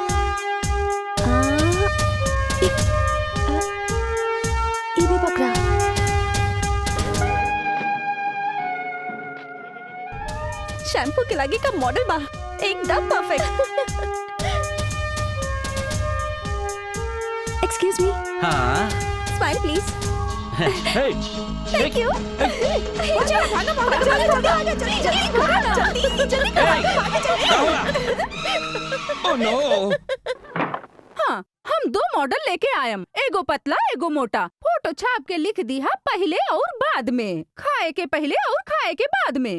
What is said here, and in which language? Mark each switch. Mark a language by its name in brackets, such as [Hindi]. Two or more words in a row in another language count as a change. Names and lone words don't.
[Bhojpuri] ये भी पकड़ा। शैम्पू के लागे का मॉडल बा, एकदम परफेक्ट। [English] excuse me. [Bhojpuri] हाँ। [English] smile please. थैंक यू। oh no. [Bhojpuri] हाँ, हम दो मॉडल लेके आयम, एगो पतला एगो मोटा। फोटो छाप के लिख दी है पहले और बाद में, खाए के पहले और खाए के बाद में।